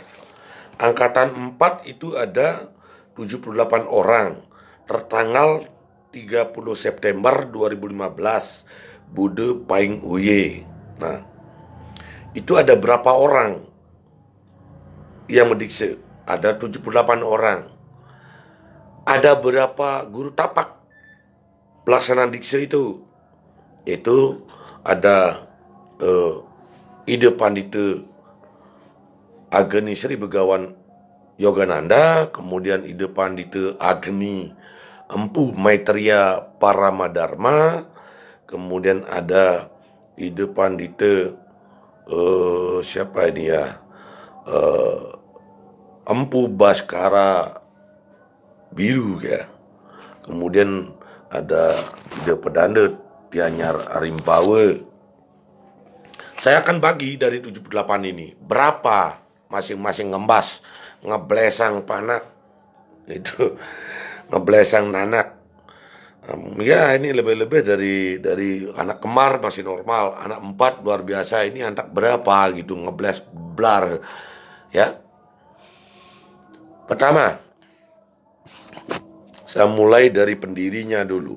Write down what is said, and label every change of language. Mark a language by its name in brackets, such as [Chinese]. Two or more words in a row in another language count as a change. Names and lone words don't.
[Indonesian] Angkatan 4 itu ada 78 orang tertanggal 30 September 2015 Bude Paing Uye. Nah, itu ada berapa orang yang mendikse? Ada 78 orang. Ada berapa guru tapak pelaksanaan dikse itu? Itu ada Ida Pandita Agni Sri Begawan Yogananda, kemudian Ida Pandita Agni Empu Maitreya Paramadharma, kemudian ada Ida Pandita siapa ini ya, Empu Baskara Biru ya, kemudian ada Ida Pedanda Tianyar Arimbawa. Saya akan bagi dari 78 ini berapa masing-masing ngembas, [Balinese] ngeblesang panak [Indonesian] itu, [Balinese] ngeblesang nanak. [Indonesian] Ya ini lebih-lebih dari anak kemar masih normal, anak 4 luar biasa, ini anak berapa gitu ngebles blar ya. Pertama, saya mulai dari pendirinya dulu.